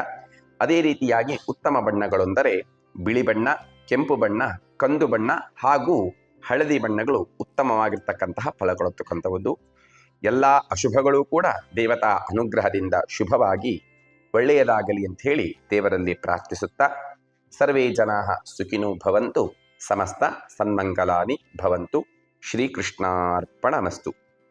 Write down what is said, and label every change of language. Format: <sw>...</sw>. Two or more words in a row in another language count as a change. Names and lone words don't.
<kn>ಅದೇ ರೀತಿಯಾಗಿ ಉತ್ತಮ ಬಣ್ಣಗಳೆಂದರೆ ಬಿಳಿ ಬಣ್ಣ, ಕೆಂಪು ಬಣ್ಣ, ಕಂದು ಬಣ್ಣ ಹಾಗೂ ಹಳದಿ ಬಣ್ಣಗಳು ಉತ್ತಮವಾಗಿರ್ತಕ್ಕಂತಹ ಫಲ ಕೊಡತಕ್ಕಂಥದ್ದು. ಎಲ್ಲ ಅಶುಭಗಳು ಕೂಡ ದೇವತಾ ಅನುಗ್ರಹದಿಂದ ಶುಭವಾಗಿ ಒಳ್ಳೆಯದಾಗಲಿ ಅಂತ ಹೇಳಿ ದೇವರಲ್ಲಿ ಪ್ರಾರ್ಥಿಸುತ್ತಾ,</kn> <sa>ಸರ್ವೇ ಜನಾಃ ಸುಖಿನೋ ಭವಂತು, ಸಮಸ್ತ ಸನ್ಮಂಗಲಾನಿ ಭವಂತು. ಶ್ರೀಕೃಷ್ಣಾರ್ಪಣಮಸ್ತು.</sa>